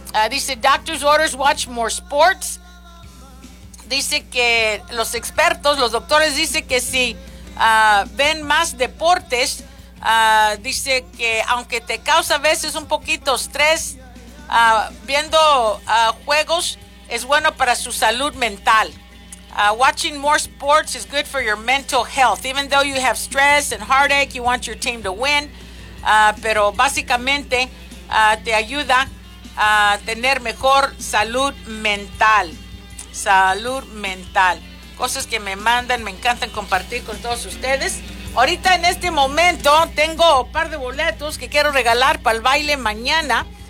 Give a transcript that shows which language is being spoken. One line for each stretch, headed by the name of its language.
Spanish: Dice,
English: doctor's orders, watch more sports.
Spanish: Dice que los expertos, los doctores dicen que si ven más deportes, dice que aunque te causa a veces un poquito estrés, viendo juegos es bueno para su salud mental.
English: Watching more sports is good for your mental health. Even though you have stress and heartache, you want your team to win.
Spanish: Pero básicamente te ayuda a tener mejor salud mental. Salud mental. Cosas que me mandan, me encantan compartir con todos ustedes. Ahorita en este momento tengo un par de boletos que quiero regalar para el baile mañana.